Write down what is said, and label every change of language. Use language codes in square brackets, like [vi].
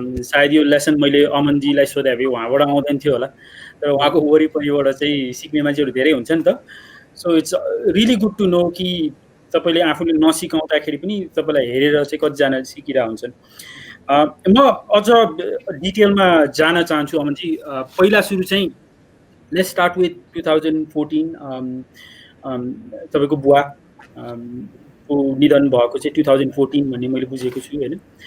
[ne] सायद यो लेसन मैले अमनजीलाई सोधे भए उहाँबाट आउँदैन थियो होला, तर उहाँको वरिपरिबाट चाहिँ सिक्ने मान्छेहरू धेरै हुन्छ नि त। [en] so it's really good to know [ne] कि तपाईँले आफूले नसिकाउँदाखेरि पनि तपाईँलाई हेरेर चाहिँ कतिजनाले सिकिरहेको हुन्छन्। म अझ डिटेलमा जान चाहन्छु अमनजी। पहिला सुरु चाहिँ [en] Let's start with 2014। [ne] तपाईँको बुवा को निधन भएको चाहिँ 2014 भन्ने मैले बुझेको छु होइन।